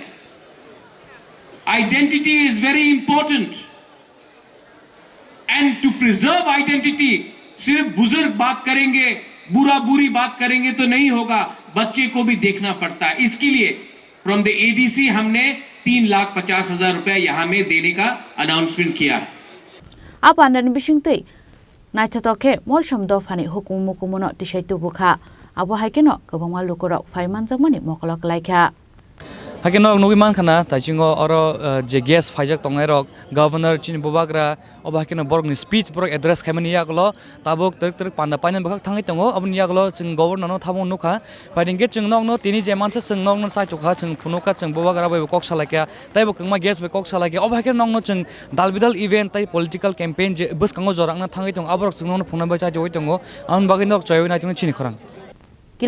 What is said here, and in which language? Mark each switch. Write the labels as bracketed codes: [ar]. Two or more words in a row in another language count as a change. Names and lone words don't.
[en] identity is very important, and to preserve identity [hi] सिर्फ बुजुर्ग बात करेंगे, बुरी बात करेंगे तो नहीं होगा, बच्चे को भी देखना पड़ता है। इसके लिए [en] from the ADC [hi] हमने 3,50,000 रुपए यहां में देने का अनाउंसमेंट किया है। [trp] आप आनंद बिशिंगते नाइथातोके मॉलसोम दफानि हुकुम मुकुमनो तिसाइतु बुखा आबो हाइकेनो गोबां लुकुराव फाइमान जमनि मकलक लाइखा। hakin nok nugi man khana taichingo oro je guest faijak tongai rok governor chini bobagra oba hakin borok ni speech borok address khaimani yaklo tabuk terk panda paina bakak thangai tongo abun yaklo chung governor no thamon nukha paiding ge chung nok no tini je mansa chung nok no sai tukha chung phunuka chung bobagra bai kok salakya tai bo kangma guest bai kok salakya oba hakin nok no chung dalbidal event tai [en] political campaign [trp] je bus kango jorang na thangai tong aborok chung no phunai bai sai joi tongo an bagin nok choy na chung chini khorang